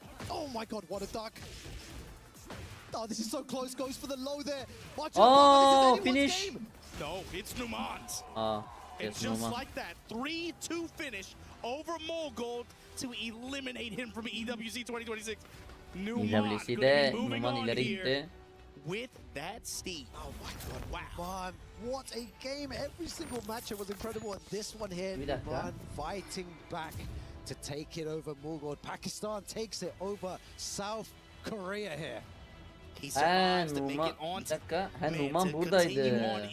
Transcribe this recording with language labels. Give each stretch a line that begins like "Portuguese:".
English: Oh my god, what a duck. Oh, this is so close. Goes for the low there. Watch Oh, finish. Game. No, it's Numan's. And just Numan. like that, 3-2 finish over Mogul to eliminate him from EWC 2026.
Turkish: EWC'de Numan ileri gitti.
English: With that steam. Oh my god, wow. What a game. Every single match was incredible. And this one here, Numan fighting back to take it over Mogul. Pakistan takes it over South Korea here. He survives to make it on to
Turkish: Numan buradaydı.